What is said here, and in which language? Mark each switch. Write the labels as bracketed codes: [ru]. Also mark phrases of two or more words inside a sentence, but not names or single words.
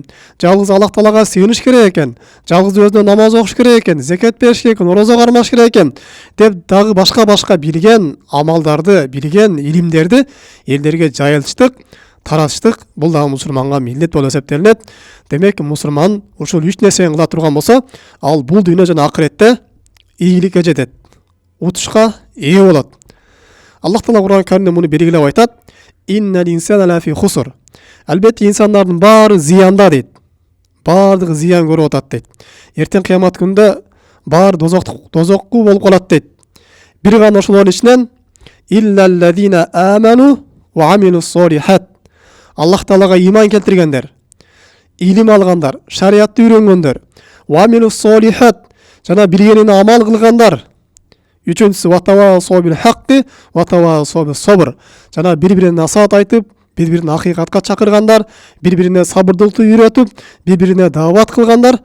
[ky] Жалгыз Аллах Таалага сыйыныш керек экен. Жалгыз өзүнө намаз окуш керек экен, закат бериш керек экен, орозо кармаш керек экен деп дагы башка билген амалдарды, билген илимдерди элдерге жайылтыштык, таратыштык. Бул дагы мусулманга милдет болуп эсептелинет. Демек, мусулман ушул үч нерсени кыла турган болсо, ал бул дүйнө жана акыретте ийгиликке жетет, утушка ээ болот. Аллах Таала Кур'ан Каримде муну белгилеп айтат: [ar] "إن الإنسان لفي خسر". [ky] Албетте инсандардын баары зыянда дейт. Баардыгы зыян көрүп атат дейт. Эртең кыямат күндө баары дозокку болуп калат дейт. Бир гана ошолордун ичинен [ar] إلا الذين آمنوا وعملوا الصالحات. [ky] Аллах Таалага иман келтиргендер, илим алгандар, шариятты үйрөнгөндөр, [ar] وعملوا الصالحات, [ky] жана билгенине амал кылгандар. Үчүнчүсү [ar] وتواصوا بالحق وتواصوا بالصبر. [ky] Жана бири-бирине насаат айтып, бири-бирине акыйкатка чакыргандар, бири-бирине сабырдуулукту үйрөтүп, бири-бирине дават кылгандар.